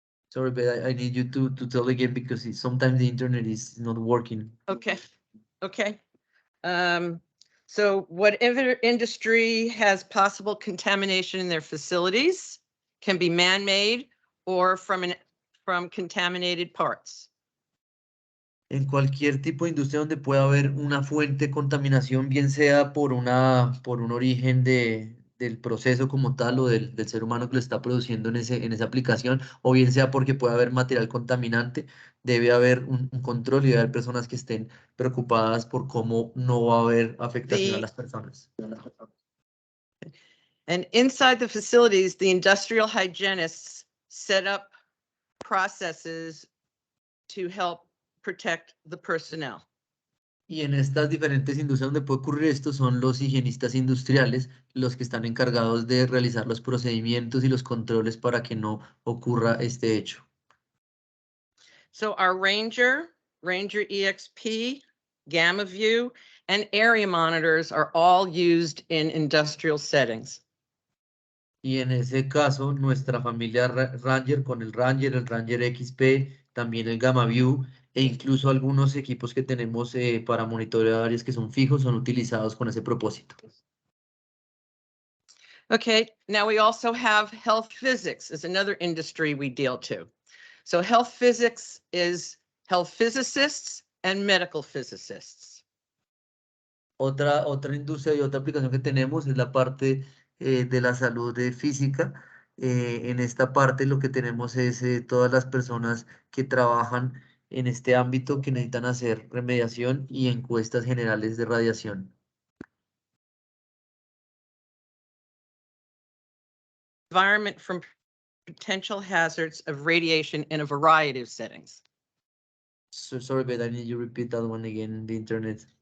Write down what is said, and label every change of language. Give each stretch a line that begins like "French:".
English: Sorry, but I need you to tell again because sometimes the internet is not working. Okay, okay. So whatever industry has possible contamination in their facilities can be man-made or from contaminated parts.
Spanish: En cualquier tipo de industria donde pueda haber una fuente de contaminación, bien sea por un origen del proceso como tal o del ser humano que lo está produciendo en esa aplicación, o bien sea porque puede haber material contaminante, debe haber un control y debe haber personas que estén preocupadas por cómo no va a haber afectación a las personas.
English: And inside the facilities, the industrial hygienists set up processes to help protect the personnel.
Spanish: Y en estas diferentes industrias donde puede ocurrir esto son los higienistas industriales los que están encargados de realizar los procedimientos y los controles para que no ocurra este hecho.
English: So our Ranger EXP, Gamma View, and area monitors are all used in industrial settings.
Spanish: Y en ese caso, nuestra familia Ranger con el Ranger XP, también el Gamma View e incluso algunos equipos que tenemos para monitorear áreas que son fijos son utilizados con ese propósito.
English: Okay, now we also have health physics is another industry we deal to. So health physics is health physicists and medical physicists.
Spanish: Otra industria y otra aplicación que tenemos es la parte de la salud física. En esta parte lo que tenemos es todas las personas que trabajan en este ámbito que necesitan hacer remediación y encuestas generales de radiación.
English: Environment from potential hazards of radiation in a variety of settings. So sorry, but I need you to repeat that one again, the internet.